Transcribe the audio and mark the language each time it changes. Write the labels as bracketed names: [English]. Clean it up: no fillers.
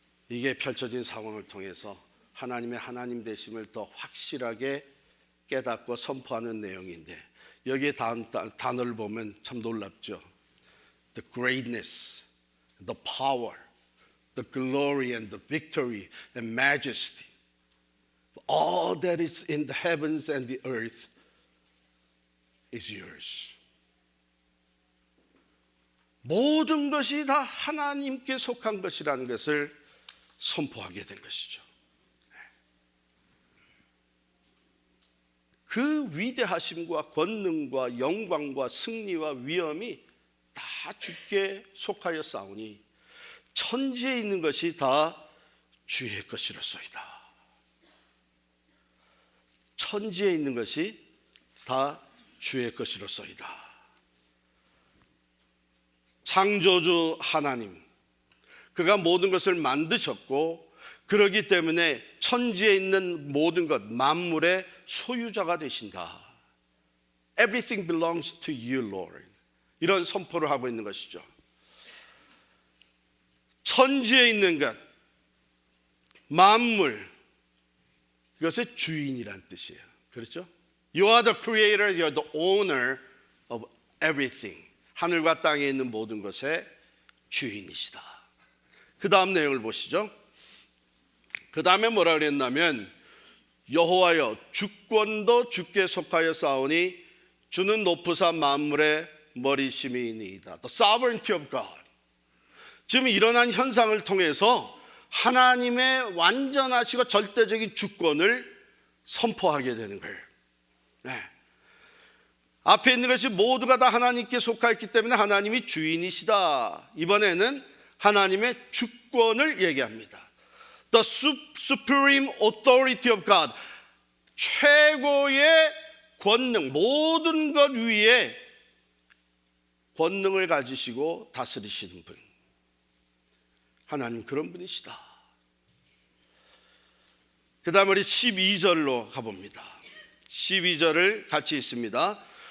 [Korean] 이게 펼쳐진 상황을 통해서 하나님의 하나님 되심을 더 확실하게 깨닫고 선포하는 내용인데 여기에 단어를 보면 참 놀랍죠. [English] The greatness, the power, the glory and the victory and majesty, all that is in the heavens and the earth is yours. [Korean] 모든 것이 다 하나님께 속한 것이라는 것을 선포하게 된 것이죠. 그 위대하심과 권능과 영광과 승리와 위엄이 다 주께 속하여 싸우니 천지에 있는 것이 다 주의 것이로소이다. 천지에 있는 것이 다 주의 것이로소이다. 창조주 하나님, 그가 모든 것을 만드셨고 그러기 때문에 천지에 있는 모든 것, 만물의 소유자가 되신다. [English] Everything belongs to you, Lord. [Korean] 이런 선포를 하고 있는 것이죠. 천지에 있는 것, 만물, 그것의 주인이란 뜻이에요. 그렇죠? [English] You are the creator, you are the owner of everything. [Korean] 하늘과 땅에 있는 모든 것의 주인이시다. 그 다음 내용을 보시죠. 그 다음에 뭐라 그랬냐면 여호와여 주권도 주께 속하여 싸우니 주는 높으사 만물의 머리심이니이다. [English] The sovereignty of God. [Korean] 지금 일어난 현상을 통해서 하나님의 완전하시고 절대적인 주권을 선포하게 되는 거예요. 네. 앞에 있는 것이 모두가 다 하나님께 속하였기 때문에 하나님이 주인이시다. 이번에는 하나님의 주권을 얘기합니다. [English] The supreme authority of God. [Korean] 최고의 권능, 모든 것 위에 권능을 가지시고 다스리시는 분. 하나님 그런 분이시다. 그 다음 우리 12절로 가봅니다. 12절을 같이 읽습니다.